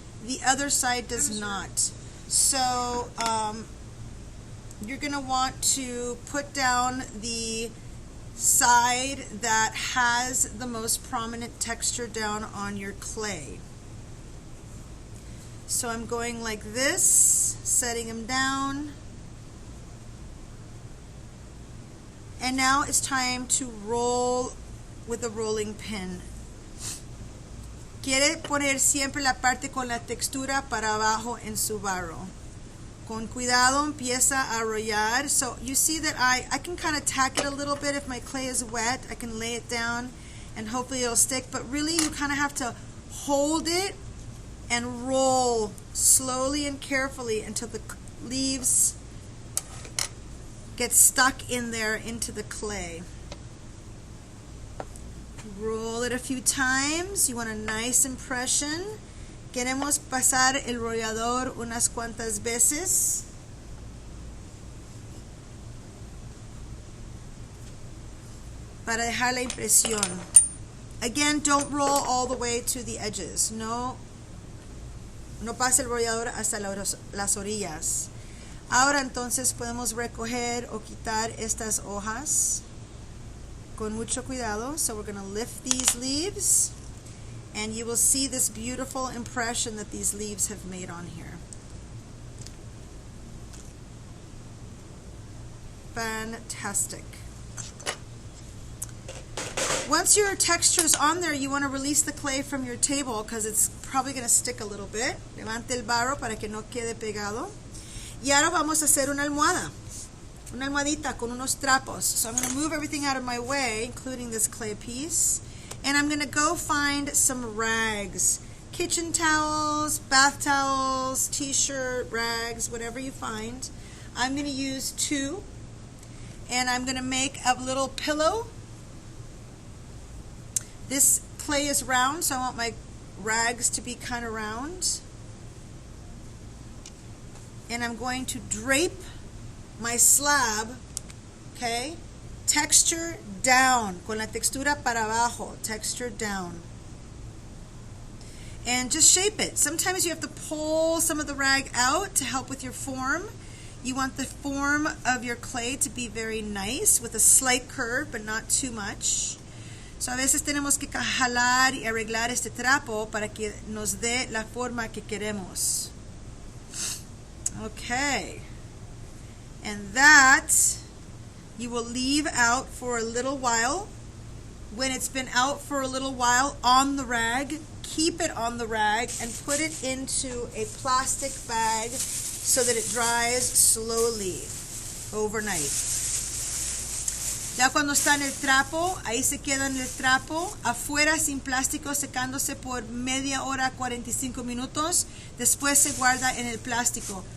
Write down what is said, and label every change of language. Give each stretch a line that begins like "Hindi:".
English: The other side does not. So you're going to want to put down the side that has the most prominent texture down on your clay. So I'm going like this, setting them down. And now it's time to roll with a rolling pin.
Spanish: Quiere poner siempre la parte con la textura para abajo en su barro. Con cuidado empieza a arrollar.
English: So you see that I can kind of tack it a little bit. If my clay is wet, I can lay it down and hopefully it'll stick. But really, you kind of have to hold it and roll slowly and carefully until the leaves get stuck in there into the clay. Roll it a few times. You want a nice impression.
Spanish: Queremos pasar el rollador unas cuantas veces. Para dejar la impresión.
English: Again, don't roll all the way to the edges.
Spanish: No pase el rollador hasta las orillas. Ahora entonces podemos recoger o quitar estas hojas con mucho cuidado.
English: So we're going to lift these leaves, and you will see this beautiful impression that these leaves have made on here. Fantastic. Once your texture is on there, you want to release the clay from your table because it's probably going to stick a little bit.
Spanish: Levante el barro para que no quede pegado. Y ahora vamos a hacer una almohadita con unos trapos.
English: So I'm going to move everything out of my way, including this clay piece. And I'm going to go find some rags. Kitchen towels, bath towels, t-shirt, rags, whatever you find. I'm going to use two. And I'm going to make a little pillow. This clay is round, so I want my rags to be kind of round. And I'm going to drape my slab, okay, texture down,
Spanish: con la textura para abajo,
English: texture down. And just shape it. Sometimes you have to pull some of the rag out to help with your form. You want the form of your clay to be very nice with a slight curve, but not too much.
Spanish: So a veces tenemos que jalar y arreglar este trapo para que nos dé la forma que queremos.
English: Okay. And that you will leave out for a little while. When it's been out for a little while on the rag, keep it on the rag and put it into a plastic bag so that it dries slowly overnight.
Spanish: Ya cuando está en el trapo, ahí se queda en el trapo, afuera sin plástico, secándose por media hora, 45 minutos. Después se guarda en el plástico.